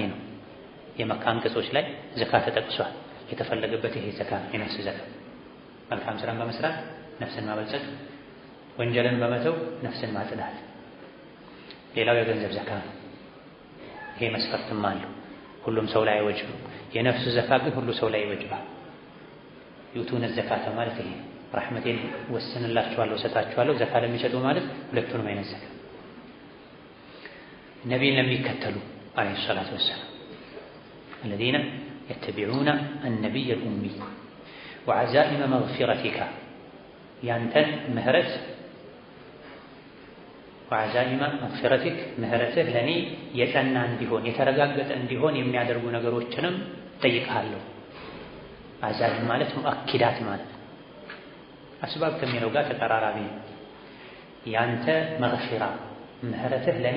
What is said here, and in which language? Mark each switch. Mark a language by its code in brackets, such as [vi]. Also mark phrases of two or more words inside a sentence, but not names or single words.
[am] ነው። የመካ አንቀጾች ላይ ዘካ ተጠቅሷል። የተፈለገበት ይሄ ዘካ የነፍስ ዘካ። መልካም ስራን በመስራት ነፍስን ማበልጸግ፣ ወንጀልን በመተው ነፍስን ማጽዳት። ሌላው የገንዘብ ዘካ ነው። ይሄ መስፈርትም አለው። ሁሉም ሰው ላይ አይወጅብም። የነፍስ ዘካ ግን ሁሉ ሰው ላይ ይወጅባል። [ar] يؤتون الزكاة [am] ማለት ይሄ ረሕመቴን ወስንላችኋለሁ እሰጣችኋለሁ ዘካ ለሚሰጡ ማለት ሁለቱንም አይነት ዘካ። ነቢይን ለሚከተሉ [ar] عليه الصلاة والسلام الذين يتبعون النبي الأمي وعزائم مغفرتك [am] ያንተን ምህረት [ar] وعزائم مغفرتك [am] ምህረትህ ለኔ የጸና እንዲሆን የተረጋገጠ እንዲሆን የሚያደርጉ ነገሮችንም ጠይቃለሁ። አዛኢም ማለት ሙአኪዳት ማለት አስባብ ከሚለው ጋር ተቀራራቢ ነው። ያንተ መግፊራ ምህረትህ ለኔ